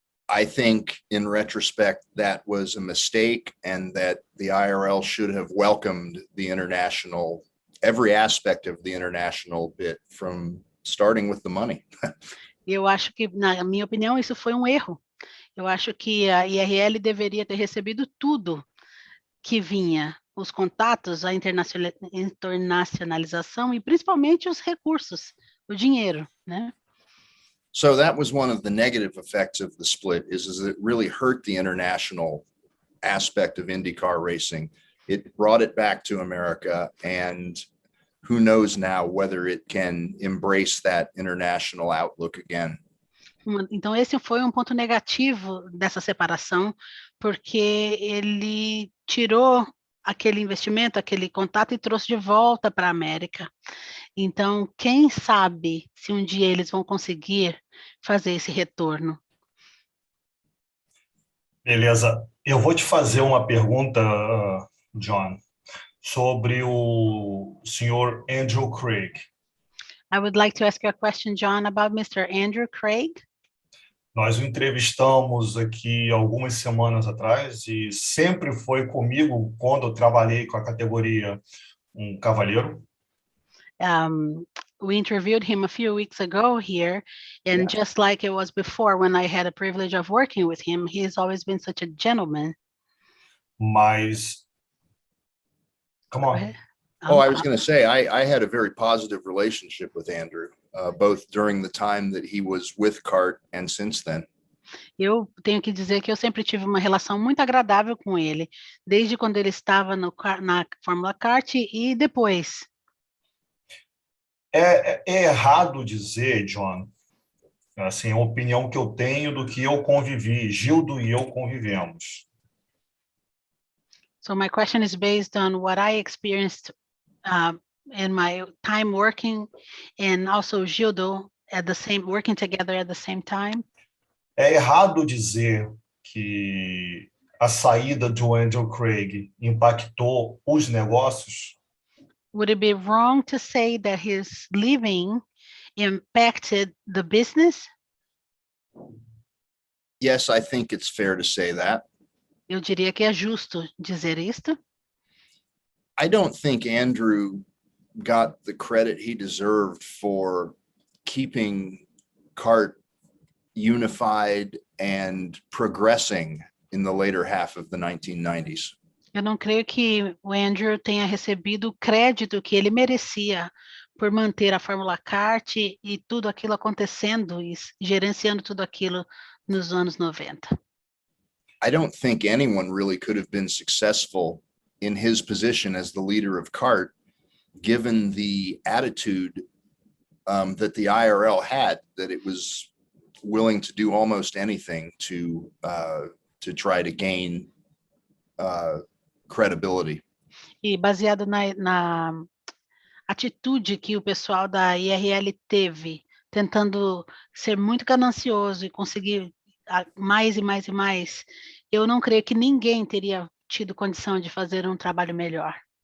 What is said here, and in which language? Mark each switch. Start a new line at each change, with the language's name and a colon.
English: I think in retrospect, that was a mistake and that the IRL should have welcomed the international, every aspect of the international bit from starting with the money.
Portuguese: Eu acho que, na minha opinião, isso foi um erro. Eu acho que a IRL deveria ter recebido tudo que vinha, os contatos, a internacionalização e principalmente os recursos, o dinheiro, né?
English: So that was one of the negative effects of the split is it really hurt the international aspect of IndyCar racing. It brought it back to America, and who knows now whether it can embrace that international outlook again.
Portuguese: Então, esse foi um ponto negativo dessa separação, porque ele tirou aquele investimento, aquele contato e trouxe de volta para a América. Então, quem sabe se um dia eles vão conseguir fazer esse retorno. Beleza. Eu vou te fazer uma pergunta, John, sobre o senhor Andrew Craig.
English: I would like to ask you a question, John, about Mr. Andrew Craig.
Portuguese: Nós o entrevistamos aqui algumas semanas atrás e sempre foi comigo quando eu trabalhei com a categoria cavalheiro.
English: We interviewed him a few weeks ago here, and just like it was before when I had a privilege of working with him, he has always been such a gentleman. Mas, come on. Oh, I was going to say, I had a very positive relationship with Andrew, both during the time that he was with CART and since then.
Portuguese: Eu tenho que dizer que eu sempre tive uma relação muito agradável com ele, desde quando ele estava na Fórmula Kart e depois. É errado dizer, John, assim, a opinião que eu tenho do que eu convivi, Gildo e eu convivemos.
English: So my question is based on what I experienced in my time working, and also Gildo working together at the same time.
Portuguese: É errado dizer que a saída do Andrew Craig impactou os negócios?
English: Would it be wrong to say that his leaving impacted the business? Yes, I think it's fair to say that.
Portuguese: Eu diria que é justo dizer isto.
English: I don't think Andrew got the credit he deserved for keeping CART unified and progressing in the later half of the 1990s.
Portuguese: Eu não creio que o Andrew tenha recebido o crédito que ele merecia por manter a Fórmula Kart e tudo aquilo acontecendo e gerenciando tudo aquilo nos anos 90.
English: I don't think anyone really could have been successful in his position as the leader of CART, given the attitude that the IRL had, that it was willing to do almost anything to try to gain credibility.
Portuguese: E baseado na atitude que o pessoal da IRL teve, tentando ser muito ganancioso e conseguir mais e mais e mais, eu não creio que ninguém teria tido condição de fazer um trabalho melhor.